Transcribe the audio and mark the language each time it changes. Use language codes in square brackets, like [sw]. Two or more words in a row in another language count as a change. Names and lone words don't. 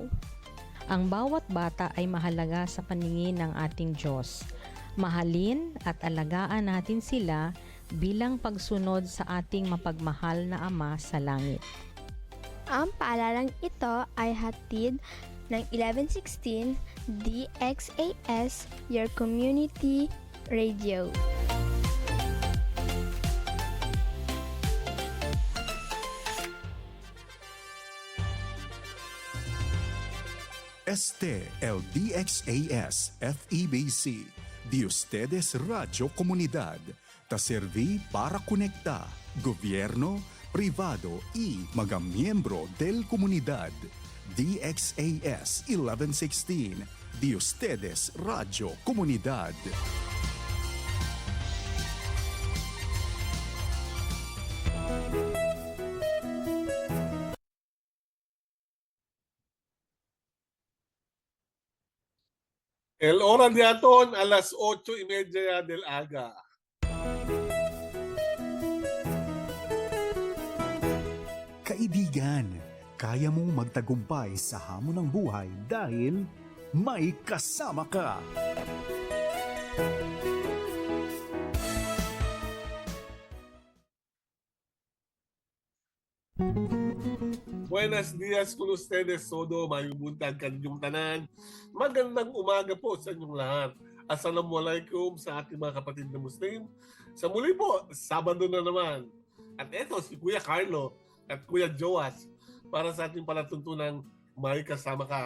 [tl] Ang bawat bata ay mahalaga sa paningin ng ating Diyos. Mahalin at alagaan natin sila bilang pagsunod sa ating mapagmahal na Ama sa langit. Ang paalalang ito ay hatid ng 1116 DXAS, [en] Your Community Radio. [cbk] El DXAS FEBC, de ustedes Radio Comunidad, ta serví para conectar gobierno, privado y mga miyembro del comunidad. DXAS 1116, de ustedes Radio Comunidad. El hora de aton, alas 8:30 del aga. [tl] Kaibigan, kaya mong magtagumpay sa hamon ng buhay dahil may kasama ka. [cbk] Buenos dias con ustedes, [ceb] Sodo, mayubuntag kanyong tanan. [tl] Magandang umaga po sa inyong lahat. Assalamualaikum sa ating mga kapatid na Muslim. Sa muli po, Sabado na naman. At eto, si Kuya Carlo at Kuya Joas para sa ating palatuntunang may kasama ka.